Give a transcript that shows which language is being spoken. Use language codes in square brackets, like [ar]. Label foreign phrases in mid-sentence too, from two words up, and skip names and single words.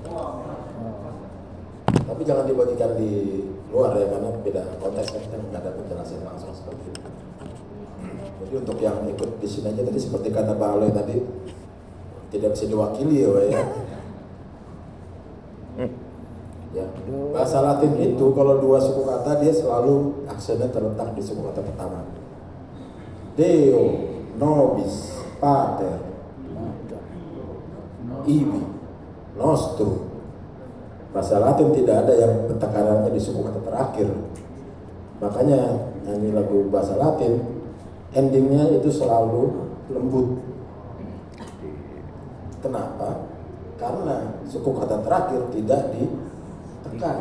[id] Tapi jangan dibagikan di luar ya karena beda konteks kan kita nggak ada penjelasan langsung seperti itu. Jadi untuk yang ikut di sini aja tadi seperti kata Pak Aloy tadi tidak bisa diwakili ya, Pak, ya. Ya, bahasa Latin itu kalau dua suku kata dia selalu aksennya terletak di suku kata pertama. [la] Deo, nobis, pater, ibi, nostrum. [id] Bahasa Latin tidak ada yang pentekanannya di suku kata terakhir. Makanya nyanyi lagu bahasa Latin endingnya itu selalu lembut. Kenapa? Karena suku kata terakhir tidak ditekan.